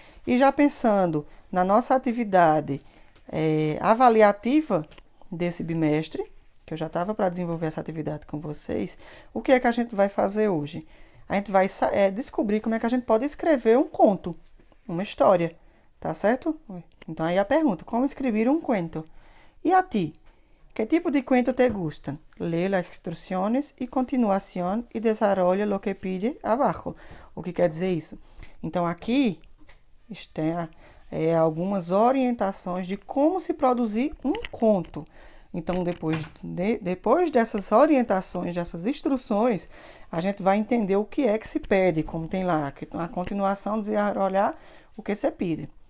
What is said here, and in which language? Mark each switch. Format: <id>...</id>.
<pt>E já pensando na nossa atividade avaliativa desse bimestre, que eu já estava para desenvolver essa atividade com vocês, o que é que a gente vai fazer hoje? A gente vai descobrir como é que a gente pode escrever um conto, uma história, tá certo? Então aí a pergunta, como escrever um conto? E a ti?</pt> <es>¿Qué tipo de cuento te gusta? Lee las instrucciones y continuación y desarrolla lo que pide abajo.</es> <pt>O que quer dizer isso? Então, aqui tem algumas orientações de como se produzir um conto. Então, depois dessas orientações, dessas instruções, a gente vai entender o que é que se pede, como tem lá, a continuação,</pt> <es>desarrollar</es> <pt>o que se pede.</pt>